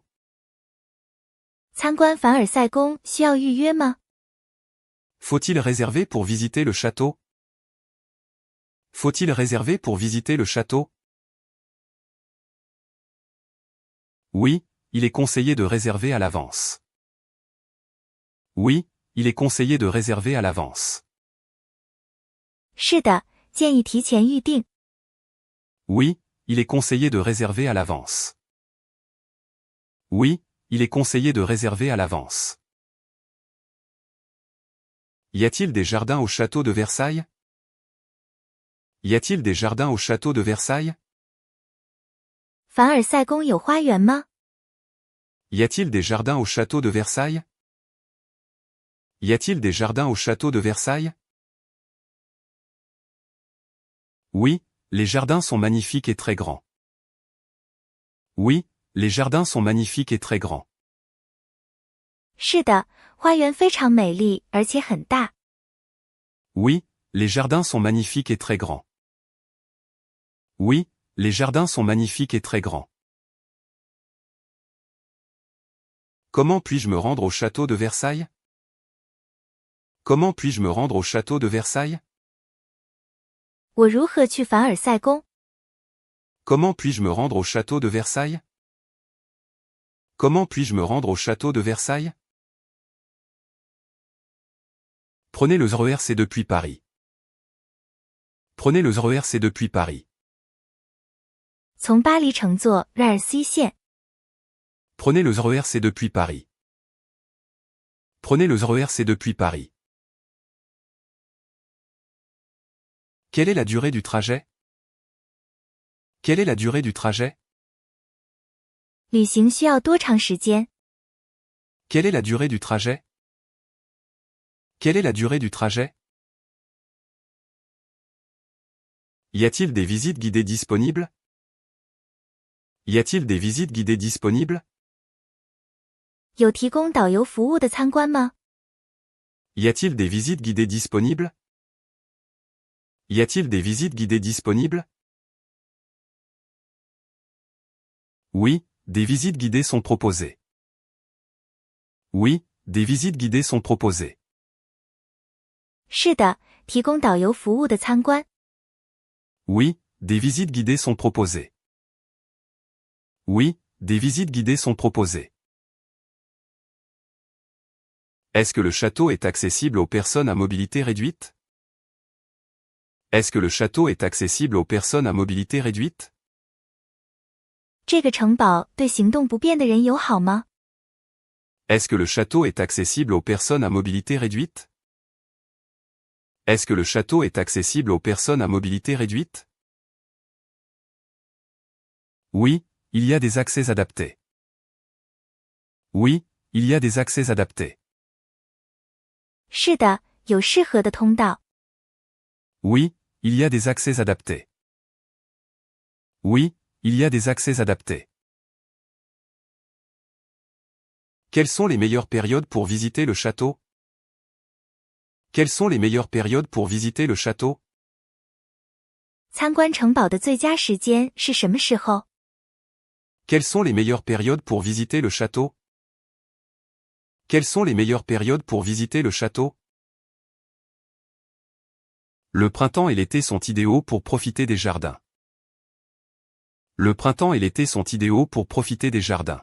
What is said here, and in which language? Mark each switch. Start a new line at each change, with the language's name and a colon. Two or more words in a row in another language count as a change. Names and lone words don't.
Chinese: 参观凡尔赛宫需要预约吗？
French: Faut-il réserver pour visiter le château? Faut-il réserver pour visiter le château? Oui, il est conseillé de réserver à l'avance. Oui, il est conseillé de réserver à l'avance.
Chinese: 是的，建议提前预定。
French: Oui, il est conseillé de réserver à l'avance. Oui, il est conseillé de réserver à l'avance. Y a-t-il des jardins au château de Versailles? Y a-t-il des jardins au château de Versailles?
Chinese: 凡尔赛宫有花园吗？
French: Y a-t-il des jardins au château de Versailles? Y a-t-il des jardins au château de Versailles? Oui, les jardins sont magnifiques et très grands. Oui, les jardins sont magnifiques et très grands.
Chinese: 是的，花园非常美丽，而且很大。
French: Oui, les jardins sont magnifiques et très grands. Oui, les jardins sont magnifiques et très grands. Comment puis-je me rendre au château de Versailles? Comment puis-je me rendre au château de Versailles?
Chinese: 我如何去凡尔赛宫？
French: Comment puis-je me rendre au château de Versailles? Comment puis-je me rendre au château de Versailles? Prenez le RER C depuis Paris. Prenez le RER C depuis Paris.
Chinese: 从巴黎乘坐 RER-C 线。
French: Prenez le RER C depuis Paris. Prenez le RER C depuis Paris. Quelle est la durée du trajet? Quelle est la durée du trajet?
Chinese: 旅行需要多长时间？
French: Quelle est la durée du trajet? Quelle est la durée du trajet? Y a-t-il des visites guidées disponibles? Y a-t-il des visites guidées disponibles?
Chinese: 有提供导游服务的参观吗？
French: Y a-t-il des visites guidées disponibles? Y a-t-il des visites guidées disponibles? Oui, des visites guidées sont proposées. Oui, des visites guidées sont proposées.
Chinese: 是的，提供导游服务的参观。
French: Oui, des visites guidées sont proposées. Oui, des visites guidées sont proposées. Est-ce que le château est accessible aux personnes à mobilité réduite? Est-ce que le château est accessible aux personnes à mobilité réduite?
Chinese: 这个城堡对行动不便的人友好吗？
French: Est-ce que le château est accessible aux personnes à mobilité réduite? Est-ce que le château est accessible aux personnes à mobilité réduite? Oui, il y a des accès adaptés. Oui, il y a des accès adaptés.
Chinese: 是的，有适合的通道。
French: Oui, il y a des accès adaptés. Oui, il y a des accès adaptés. Quelles sont les meilleures périodes pour visiter le château? Quelles sont les meilleures périodes pour visiter le château?
Chinese: 参观城堡的最佳时间是什么时候？
French: Quelles sont les meilleures périodes pour visiter le château? Quelles sont les meilleures périodes pour visiter le château? Le printemps et l'été sont idéaux pour profiter des jardins. Le printemps et l'été sont idéaux pour profiter des jardins.